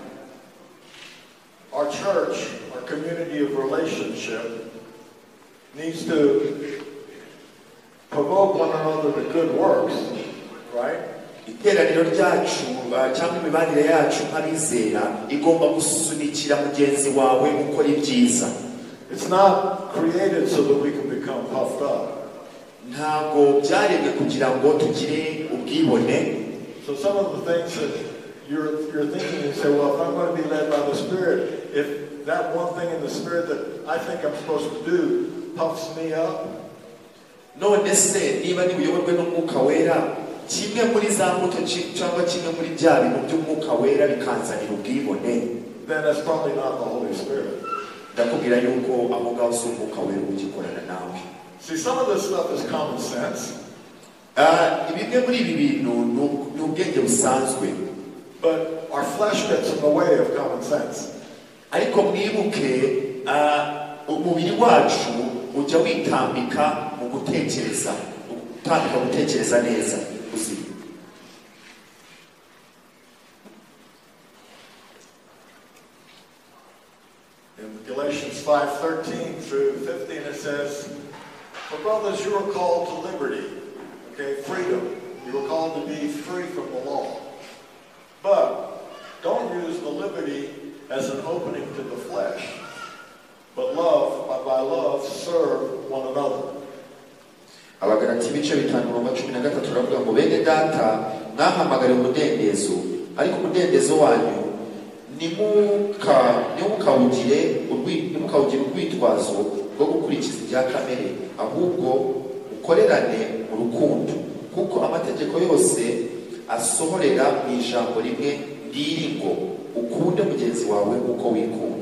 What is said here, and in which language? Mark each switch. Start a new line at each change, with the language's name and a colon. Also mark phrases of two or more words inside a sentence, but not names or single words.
English: Our church, our community of relationship, needs to provoke one another to good works, right?
Kinyarwanda: Iteraniro ryacu cyangwa imibanire yacu nk'abizera igomba gusunikira mugenzi wawe gukora ibyiza.
English: It's not created so that we can become puffed up.
Kinyarwanda: Ntabwo byaremwe kugira ngo tugire ubwibone.
English: So some of the things that you're thinking, you say, well, if I'm going to be led by the Spirit, if that one thing in the Spirit that I think I'm supposed to do puffs me up,
Kinyarwanda: none se niba nibuyoborwe n'umwuka wera, kimwe muri za mbuto cyangwa kimwe muri bya bintu by'umwuka wera bikanzanira ubwibone,
English: then that's probably not the Holy Spirit.
Kinyarwanda: ndakubwira yuko aho ngaho si umwuka wera ugikorana nawe.
English: See, some of this stuff is common sense. But our flesh gets in the way of common sense.
Kinyarwanda: Ariko mwibuke umubiri wacu ujya witambika mu gutekereza neza uzima.
English: In Galatians 5:13 through 15 it says, "For brothers, you are called to liberty." Okay, freedom. You are called to be free from the law. But don't use the liberty as an opening to the flesh, but by love serve one another.
Kinyarwanda: Abagalati ibice 5:13 turavuga ngo bene data mwahamagariwe umudendezo, ariko umudendezo wanyu nimukawugire urwitwazo rwo gukurikiza ibya kamere, ahubwo ukorerane mu rukundo, kuko amategeko yose asohorera mu ijambo rimwe riri ngo ukunde mugenzi wawe uko wikunda.